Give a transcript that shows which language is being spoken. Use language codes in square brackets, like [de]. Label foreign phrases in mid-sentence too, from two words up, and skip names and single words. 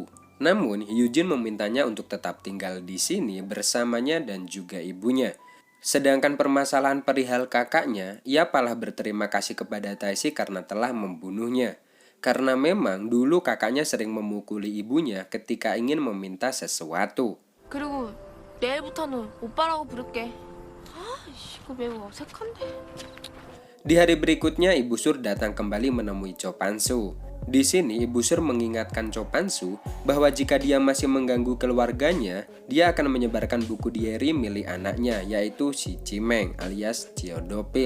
[id] Namun, Hyujin memintanya untuk tetap tinggal di sini bersamanya dan juga ibunya. Sedangkan permasalahan perihal kakaknya, ia malah berterima kasih kepada Tae-sik karena telah membunuhnya. Karena memang dulu kakaknya sering memukuli ibunya ketika ingin meminta sesuatu. [ko] 그리고 내일부터는 오빠라고 부를게. 이거 매우 어색한데. [id] Di hari berikutnya, Ibu Sur datang kembali menemui Cho Pan-soo. Di sini, Ibu Sur mengingatkan Cho Pan-soo bahwa jika dia masih mengganggu keluarganya, dia akan menyebarkan buku diary milik anaknya, yaitu si Chimeng alias Cheo Do-pil.